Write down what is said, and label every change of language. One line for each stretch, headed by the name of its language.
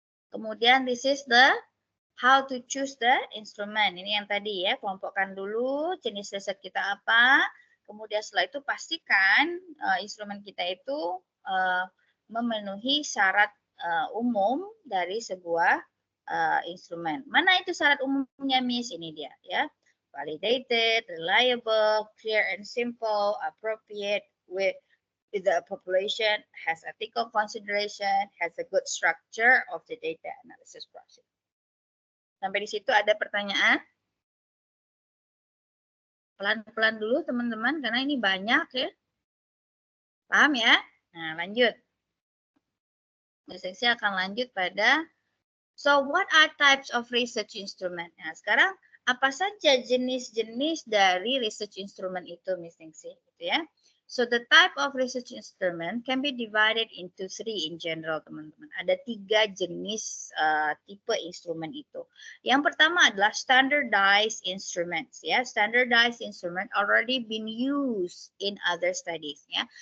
Indonesian: Kemudian
English: this is the how to choose the instrument.
Indonesian: Ini yang tadi ya, kelompokkan dulu jenis riset kita apa. Kemudian setelah itu pastikan instrumen kita itu memenuhi syarat umum dari sebuah instrumen. Mana itu syarat umumnya, Miss? Ini dia ya.
English: Validated, reliable, clear and simple, appropriate with the population, has ethical consideration, has a good structure of the data analysis process.
Indonesian: Sampai di situ ada pertanyaan? Pelan-pelan dulu teman-teman karena ini banyak ya. Paham ya? Nah, lanjut. Saya akan lanjut pada
English: so what are types of research instrument?
Indonesian: Nah, sekarang apa saja jenis-jenis dari research instrument itu, Miss Ningsih, gitu ya.
English: So the type of research instrument can be divided into 3 in general, teman-teman.
Indonesian: Ada 3 jenis tipe instrumen itu. Yang pertama adalah standardized instruments, ya.
English: Standardized instrument already been used in other studies, ya.